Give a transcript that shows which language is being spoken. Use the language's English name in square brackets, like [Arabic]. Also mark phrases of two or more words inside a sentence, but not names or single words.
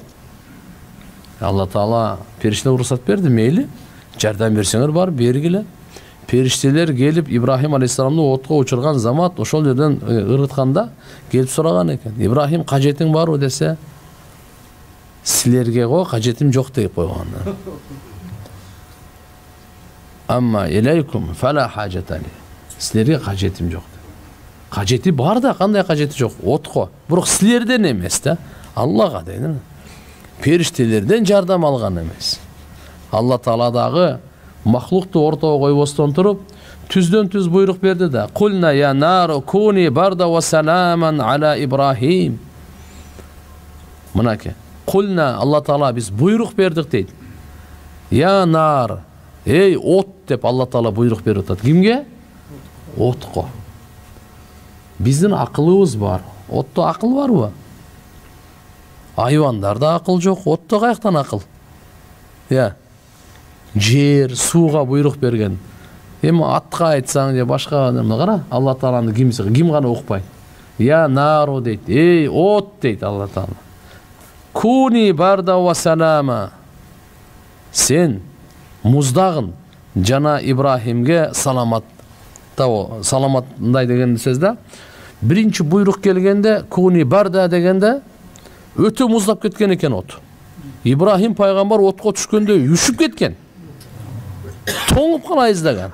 [Kyrgyz] Алла Таала периштелер уруксат берди, мейли, жардам берсеңер бар, бергиле. Периштелер келип Ибрахим алейхиссаламды отко учурган замат ошол жерден ыргытканда келип сураган экен. Ибрахим, кажетиң барбы десе, силерге го кажетим жок деп койгон. [Arabic] أما إليكم فلا حاجة لي. [Kyrgyz] Силерге кажетим жок. Кажети бар да, кандай кажети жок? Отко. Бирок силерден эмес да, Аллага дейин. Периштелерден жардам алган эмес. Алла Таала дагы махлукту ортого койбостон туруп түздөн түз буйрук берди да. [Arabic] قلنا يا نار كوني بردا وسلاما على إبراهيم. [Kyrgyz] Мынаке. Кулна Алла Таала биз буйрук бердик дейт. [Arabic] يا نار, [Kyrgyz] эй от деп Алла Таала буйрук берип атат. Кимге? Отко. Биздин акылыбыз бар. Отто акыл барбы? Айвандарда акыл жок, отто каяктан акыл? Я. Жер, сууга буйрук берген. Эми атка айтсаң же башка кара, Алла Тааланы ким гана укпайт. [Arabic] يا نار [Kyrgyz] дейт. Эй от дейт Алла Таала. [Arabic] كوني بردا وسلاما. [Kyrgyz] Сен муздагын жана Ибрахимге саламатындай деген сөз да. Биринчи буйрук келгенде куни барда дегенде өтө муздап кеткен экен от. Ибрахим пайгамбар отко түшкөндө үшүп кеткен. Тоңуп кала издеген.